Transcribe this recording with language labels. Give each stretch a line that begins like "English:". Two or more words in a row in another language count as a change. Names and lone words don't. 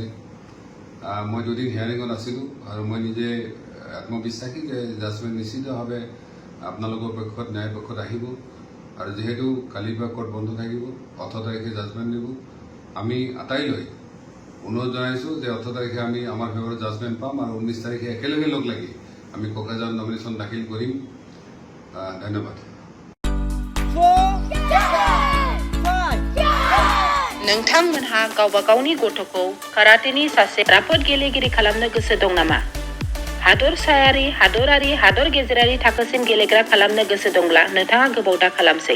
Assamese: মই দুদিন হিয়াৰিঙত আছিলোঁ আৰু মই নিজে আত্মবিশ্বাসী যে জাজমেণ্ট নিশ্চিতভাৱে আপোনালোকৰ পক্ষত ন্যায় পক্ষত আহিব আৰু যিহেতু কালিৰ পৰা কোৰ্ট বন্ধ থাকিব 18 তাৰিখে জাজমেণ্ট দিব। আমি আটাইলৈ অনুৰোধ জনাইছোঁ যে 18 তাৰিখে আমি আমাৰ ফেভাৰত জাজমেণ্ট পাম আৰু 19 তাৰিখে একেলগে লগ লাগি আমি কোকৰাঝাৰ নমিনেশ্যন দাখিল কৰিম। ধন্যবাদ।
Bodo: नोंथांमोनहा गावबा गावनि गथ'खौ काराटेनि सासे राफोद गेलेगिरि खालामनो गोसो दं नामा? हादरसायारि, हादरारि, हादर गेजेरारि थाखोसिम गेलेग्रा खालामनो गोसो दंब्ला नोंथाङा गोबाव दा खालामसै।